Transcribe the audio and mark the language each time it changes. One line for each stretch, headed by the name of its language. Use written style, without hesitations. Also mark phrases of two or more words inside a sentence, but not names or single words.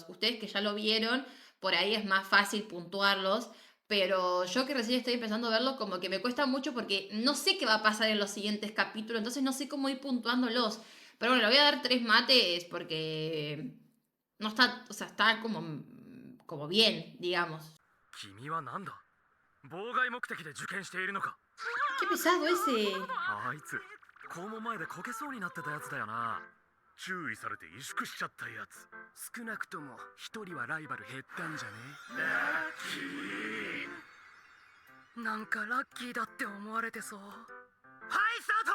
Spanish: Ustedes que ya lo vieron, por ahí es más fácil puntuarlos. Pero yo que recién estoy empezando a verlo, como que me cuesta mucho porque no sé qué va a pasar en los siguientes capítulos. Entonces no sé cómo ir puntuándolos. Pero bueno, le voy a dar 3 mates porque no está, o sea, está como bien, digamos.
Japanese: 君はなんだ妨害目的で受験しているのか
Spanish: Qué pesado ese.
Japanese: あいつ校門前でこけそうになってたやつだよな注意されて萎縮しちゃったやつ少なくとも一人はライバル減ったんじゃねなんかラッキーだって思われてそう。はいスタート。